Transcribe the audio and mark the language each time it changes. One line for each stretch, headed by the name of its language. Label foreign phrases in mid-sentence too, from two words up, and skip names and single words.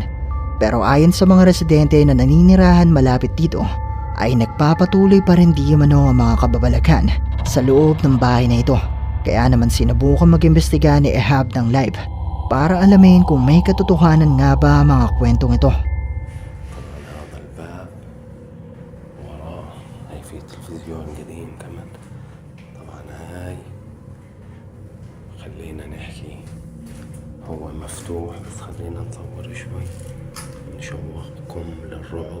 Filipino: Pero ayon sa mga residente na naninirahan malapit dito ay nagpapatuloy pa rin di umano ang mga kababalaghan sa loob ng bahay na ito. Kaya naman sinubukan mag-imbestiga ni Ehab ng live para alamin kung may katotohanan nga ba ang mga kwentong ito.
Arabic: خلينا نحكي هو مفتوح بس خلينا نصور شوي نشوقكم للرعب.